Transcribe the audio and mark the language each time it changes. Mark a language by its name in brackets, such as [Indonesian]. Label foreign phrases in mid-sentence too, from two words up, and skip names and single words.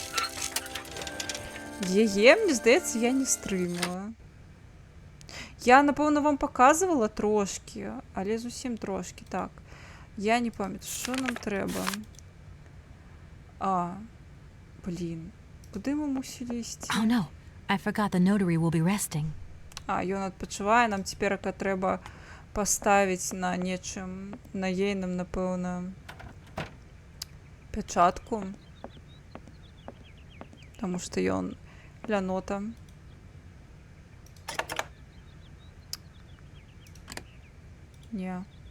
[Belarusian] Яе, мне здаецца, я не стрымала. Я, напэўна, вам паказвала трошкі, але зусім трошкі, так. Я не памятаю, што нам трэба. Блін, куды мы мусілі ісці? [English] Oh no, I forgot the notary will be resting. [Belarusian] ён адпачывае, нам цяперака трэба паставіць на нечым, на ейным, напэўна, пячатку. Таму што ён лянота. Не.